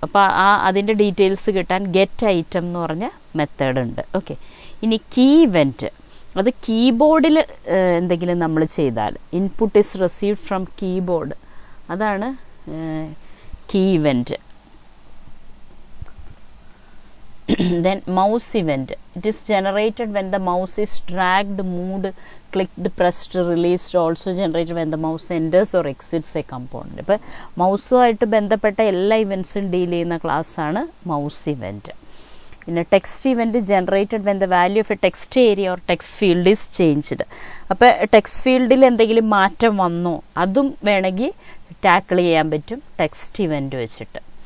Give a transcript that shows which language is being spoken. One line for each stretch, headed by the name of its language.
Malayalam: അപ്പോൾ അതിൻ്റെ ഡീറ്റെയിൽസ് കിട്ടാൻ ഗെറ്റ് ഐറ്റം എന്ന് പറഞ്ഞ മെത്തേഡ് ഉണ്ട്. ഓക്കെ, ഇനി കീ ഇവൻ്റ്, അത് കീബോർഡിൽ എന്തെങ്കിലും നമ്മൾ ചെയ്താൽ
English: input is received from keyboard,
Malayalam: അതാണ് key event.
English: Then mouse event, it is generated when the mouse is dragged, moved, clicked, pressed, released, also generated when the mouse enters or exits a component.
Malayalam: അപ്പോൾ മൗസുമായിട്ട് ബന്ധപ്പെട്ട എല്ലാ ഇവൻറ്റ്സും deal ചെയ്യുന്ന ക്ലാസ്സാണ് mouse event.
English: പിന്നെ text event generated when the value of a text area or text field is changed.
Malayalam: അപ്പോൾ text ഫീൽഡിൽ എന്തെങ്കിലും മാറ്റം വന്നോ അതും വേണമെങ്കിൽ ടാക്കിൾ ചെയ്യാൻ പറ്റും ടെക്സ്റ്റ് ഇവൻറ്റ് വെച്ചിട്ട്.